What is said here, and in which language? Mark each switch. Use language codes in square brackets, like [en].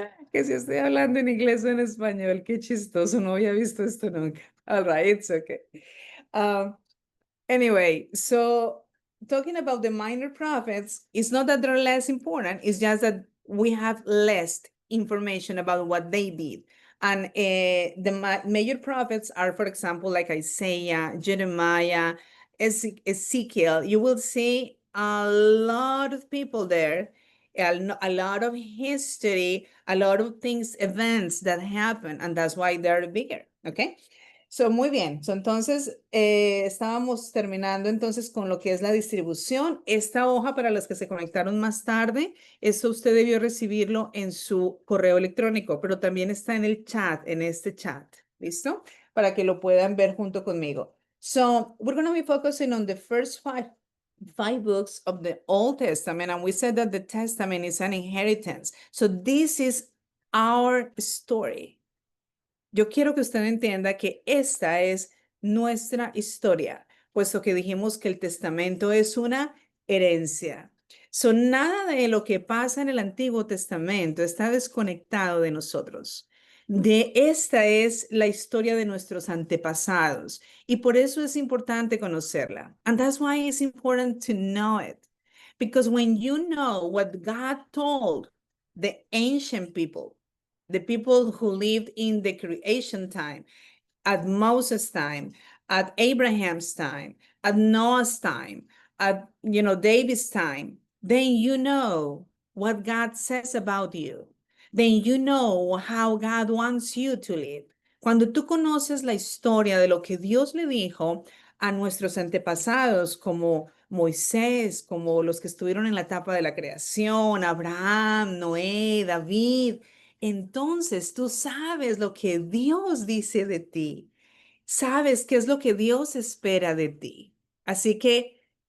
[es] Que si estoy hablando en inglés o en español, qué chistoso. No había visto esto nunca. [en] All right, it's okay. Anyway, so talking about the minor prophets, it's not that they're less important. It's just that we have less information about what they did. And the major prophets are, for example, like Isaiah, Jeremiah, Ezekiel. You will see a lot of people there, a lot of history, a lot of things, events that happen, and that's why they're bigger, okay? [es] So, muy bien. So, entonces, estábamos terminando entonces con lo que es la distribución. Esta hoja para los que se conectaron más tarde, eso usted debió recibirlo en su correo electrónico, pero también está en el chat, en este chat. ¿Listo? Para que lo puedan ver junto conmigo. [en] So, we're going to be focusing on the first five books of the Old Testament, and we said that the Testament is an inheritance. So, this is our story. [es] Yo quiero que usted entienda que esta es nuestra historia, puesto que dijimos que el testamento es una herencia. So, nada de lo que pasa en el Antiguo Testamento está desconectado de nosotros. Esta es la historia de nuestros antepasados y por eso es importante conocerla. [en] And that's why it's important to know it. Because when you know what God told the ancient people, the people who lived in the creation time, at Moses' time, at Abraham's time, at Noah's time, at David's time, then you know what God says about you. Then you know how God wants you to live. [es] Cuando tú conoces la historia de lo que Dios le dijo a nuestros antepasados, como Moisés, como los que estuvieron en la etapa de la creación, Abraham, Noé, David, entonces tú sabes lo que Dios dice de ti, sabes qué es lo que Dios espera de ti. Así que